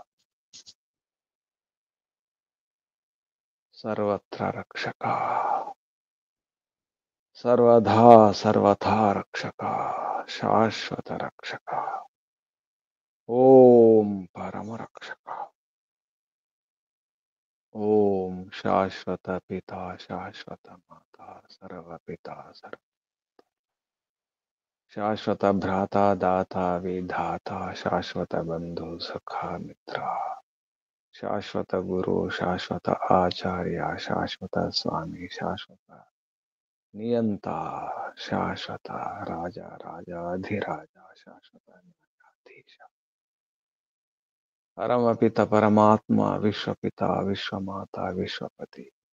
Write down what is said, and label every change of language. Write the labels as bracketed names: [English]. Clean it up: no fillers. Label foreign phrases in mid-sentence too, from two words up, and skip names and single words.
[Sanskrit] सर्वत्र रक्षका सर्वधा सर्वथा रक्षका शाश्वत रक्षका ओम परम रक्षका ఓం శాశ్వత పిత శాశ్వత మాత సర్వపిత సర్వ శాశ్వత భ్రాత దాత విధాత శాశ్వత బంధు సఖా మిత్ర శాశ్వత గురు శాశ్వత ఆచార్య శాశ్వత స్వామి శాశ్వత నియంత శాశ్వత రాజా రాజాధిరాజ శాశ్వత న్యాయాధీశ పరమపిత పరమాత్మ విశ్వపిత విశ్వమాత విశ్వపతి